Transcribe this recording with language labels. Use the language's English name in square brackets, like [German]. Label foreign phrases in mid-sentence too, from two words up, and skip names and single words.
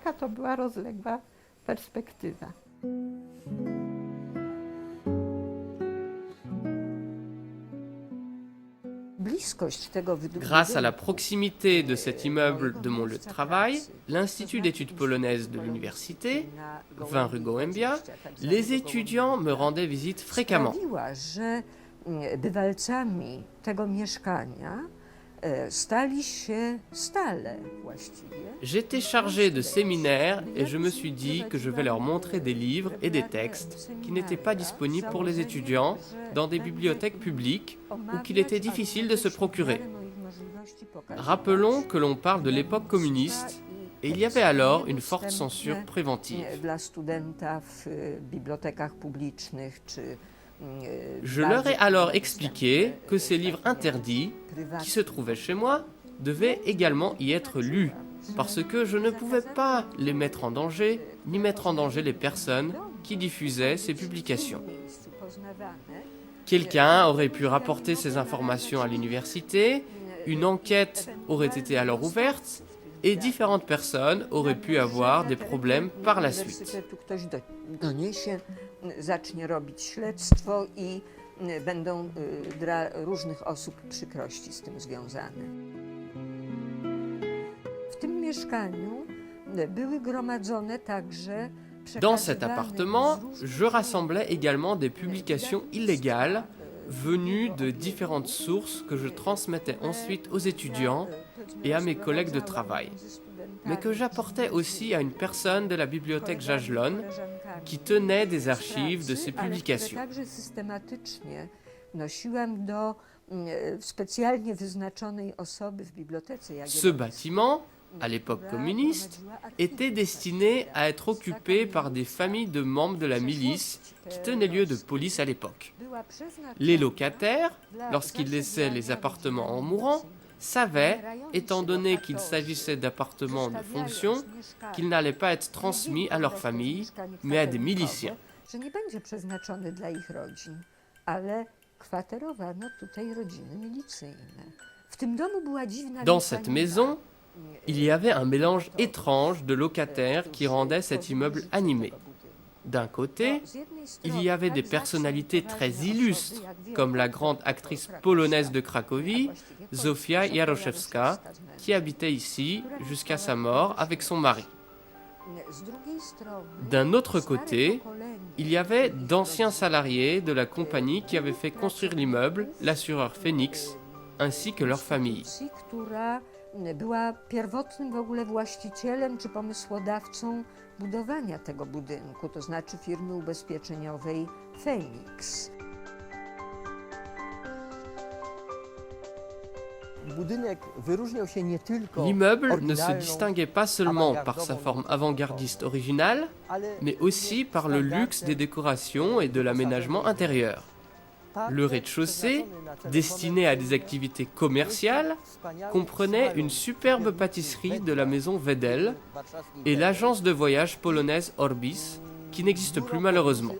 [French] Grâce à la proximité de cet immeuble de mon lieu de travail, l'Institut d'études polonaises de l'université, 20 rue Gołębia, les étudiants me rendaient visite fréquemment. [Polish] Bywalcami tego mieszkania stali się stale właściwie. [French] J'étais chargé de séminaires et je me suis dit que je vais leur montrer des livres et des textes qui n'étaient pas disponibles pour les étudiants dans des bibliothèques publiques ou qu'il était difficile de se procurer. Rappelons que l'on parle de l'époque communiste et il y avait alors une forte censure préventive. [Polish] Dla studenta w bibliotekach publicznych czy [French] Je leur ai alors expliqué que ces livres interdits, qui se trouvaient chez moi, devaient également y être lus, parce que je ne pouvais pas les mettre en danger, ni mettre en danger les personnes qui diffusaient ces publications. Quelqu'un aurait pu rapporter ces informations à l'université, une enquête aurait été alors ouverte, et différentes personnes auraient pu avoir des problèmes par la suite. [Polish] Ktoś doniesie, zacznie robić śledztwo i będą dla różnych osób przykrości z tym związane. W tym mieszkaniu były gromadzone także [French] Dans cet appartement, je rassemblais également des publications illégales venues de différentes sources que je transmettais ensuite aux étudiants et à mes collègues de travail, mais que j'apportais aussi à une personne de la bibliothèque Jagiellon qui tenait des archives de ces publications. [Polish] Także systematycznie nosiłam do specjalnie wyznaczonej osoby w bibliotece [French] Ce bâtiment, à l'époque communiste, était destiné à être occupé par des familles de membres de la milice qui tenaient lieu de police à l'époque. Les locataires, lorsqu'ils laissaient les appartements en mourant, savaient, étant donné qu'il s'agissait d'appartements de fonction, qu'ils n'allaient pas être transmis à leur famille, mais à des miliciens. [Polish] Że nie będzie przeznaczony dla ich rodzin, ale kwaterowano tutaj rodziny milicyjne. W tym domu była dziwna [French] Dans cette maison, il y avait un mélange étrange de locataires qui rendait cet immeuble animé. D'un côté, il y avait des personnalités très illustres, comme la grande actrice polonaise de Cracovie, Zofia Jaroszewska, qui habitait ici jusqu'à sa mort avec son mari. D'un autre côté, il y avait d'anciens salariés de la compagnie qui avaient fait construire l'immeuble, l'assureur Phoenix, ainsi que leurs familles. [Polish] która była pierwotnym w ogóle właścicielem czy pomysłodawcą budowania tego budynku, to znaczy firmy ubezpieczeniowej Phoenix. Budynek wyróżniał się nie tylko [French] L'immeuble ne se [Polish] oryginalną, [French] distinguait pas seulement par sa forme avant-gardiste originale, [Polish] ale [French] mais aussi par le luxe des décorations et de l'aménagement intérieur. Le rez-de-chaussée, destiné à des activités commerciales, comprenait une superbe pâtisserie de la maison Wedel et l'agence de voyage polonaise Orbis, qui n'existe plus malheureusement.